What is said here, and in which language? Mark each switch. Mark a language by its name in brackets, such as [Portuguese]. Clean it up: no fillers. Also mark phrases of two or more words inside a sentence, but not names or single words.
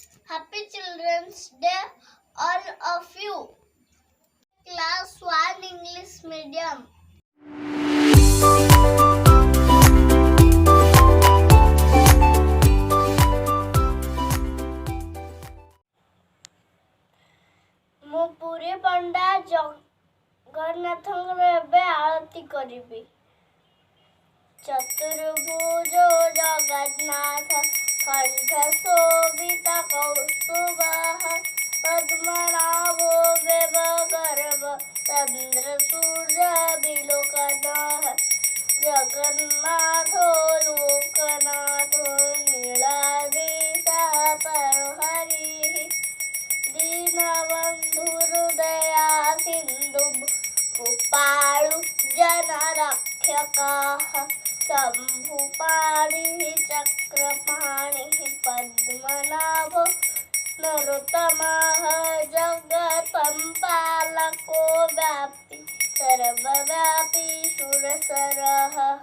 [English] Happy Children's Day, all of you. Class 1 English Medium. [Odia] ମୁଁ ପୁରୀ ପଣ୍ଡା ଜଗନ୍ନାଥଙ୍କର ଏବେ ଆଳତି କରିବି। [Sanskrit] ଚତୁର୍ଭୁଜ ଜଗନ୍ନାଥ କଣ୍ଠ ଶୋଭିତ କୌସ୍ତୁଭଃ ପଦ୍ମନାଭୋ ବ୍ୟବଗର୍ଭ ଚନ୍ଦ୍ର ସୂର୍ଯ୍ୟ ବିଲୋକନଃ ଜଗନ୍ନାଥୋ ଲୋକନାଥୋ ନୀଳାଦ୍ରିଶାପରହରିଃ दीनबन्धुहृदया सिन्धु कृपाळु जनरक्षकः शम्भुपाणिः चक्रपाणिः पद्मनाभो नरोत्तमः जगत्पालको व्यापी सर्वव्यापी सुरसरः